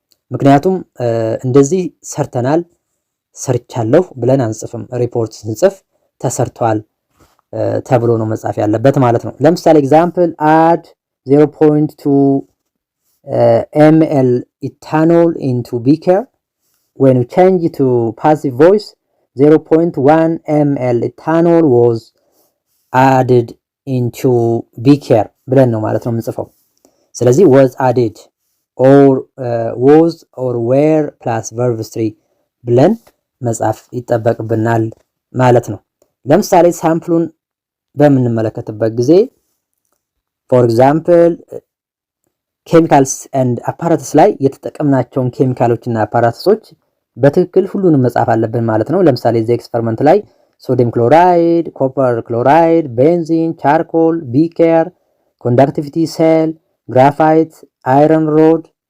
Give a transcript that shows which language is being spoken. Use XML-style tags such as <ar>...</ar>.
<am>ምክንያቱም እንደዚህ ሰርተናል፣ ሰርቻለሁ ብለን አንጽፍም። ሪፖርት ስንጽፍ ተሰርቷል ተብሎ ነው መጻፍ ያለበት ማለት ነው። ለምሳሌ ኤግዛምፕል</am> <en>add 0.2 ml ethanol into beaker. When we change to passive voice 0.1 ml ethanol was added into beaker</en> <am>ብለን ነው ማለት ነው የምንጽፈው። ስለዚህ</am> <en>was added or was or were plus verb 3</en> <am>ብለን መጻፍ ይጠበቅብናል ማለት ነው። ለምሳሌ ሳምፕሉን በምንመለከትበት ጊዜ</am> <en>ፎር ኤግዛምፕል ኬሚካልስ ኤንድ አፓራተስ</en> <am>ላይ የተጠቀምናቸውን ኬሚካሎችና አፓራተሶች በትክክል ሁሉንም መጻፍ አለብን ማለት ነው። ለምሳሌ እዚህ ኤክስፐሪመንት ላይ ሶዲየም ክሎራይድ፣ ኮፐር ክሎራይድ፣ ቤንዚን፣ ቻርኮል፣ ቢኬር፣ ኮንዳክቲቪቲ ሴል፣ ግራፋይት፣ አይረን ሮድ፣</am>